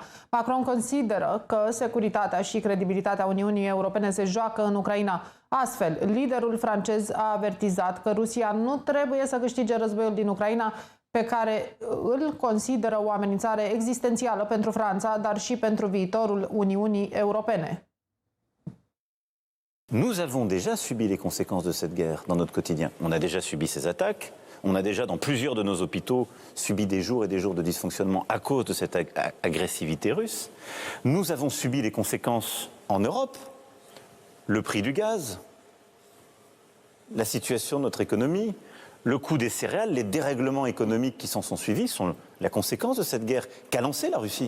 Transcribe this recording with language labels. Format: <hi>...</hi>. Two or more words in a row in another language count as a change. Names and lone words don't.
<ro>Macron consideră că securitatea și credibilitatea Uniunii Europene se joacă în Ucraina. Astfel, liderul francez a avertizat că Rusia nu trebuie să câștige războiul din Ucraina, pe care îl consideră o amenințare existențială pentru Franța, dar și pentru viitorul Uniunii Europene.</ro> <fr>Nous avons déjà subi les conséquences de cette guerre dans notre quotidien. On a déjà subi ces attaques, on a déjà dans plusieurs de nos hôpitaux subi des jours et des jours de dysfonctionnement à cause de cette agressivité russe. Nous avons subi les conséquences en Europe, le prix du gaz, la situation de notre économie, le coût des céréales, les dérèglements économiques qui s'en sont suivis sont la conséquence de cette guerre qu'a lancée la Russie.</fr>